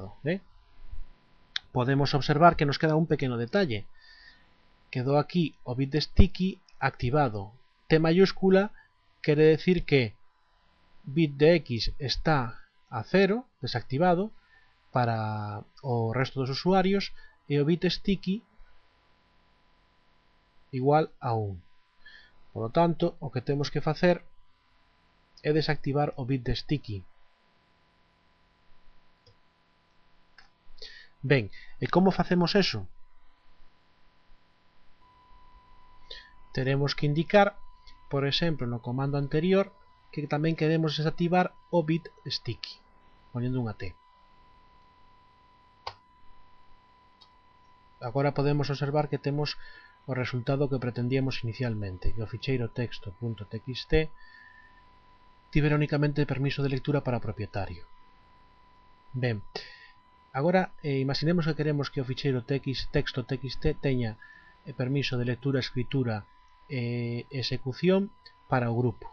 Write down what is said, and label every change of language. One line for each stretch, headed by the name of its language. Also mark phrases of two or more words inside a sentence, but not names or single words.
Galician: Podemos observar que nos queda un pequeno detalle. Quedou aquí o bit de sticky activado. T mayúscula quere decir que bit de X está a 0, desactivado, para o resto dos usuarios, e o bit sticky igual a 1.
Spanish: Por lo tanto,
Galician: o que temos que facer é desactivar o bit de sticky. Ben, e como facemos eso? Teremos que indicar, por exemplo, no comando anterior, que tamén queremos desactivar o bit sticky, poniendo unha T. Agora podemos observar que temos o resultado que pretendíamos inicialmente, que o ficheiro texto.txt tivera únicamente permiso de lectura para o propietario. Ben, agora imaginemos que queremos que o ficheiro texto.txt teña permiso de lectura, escritura e execución para o grupo.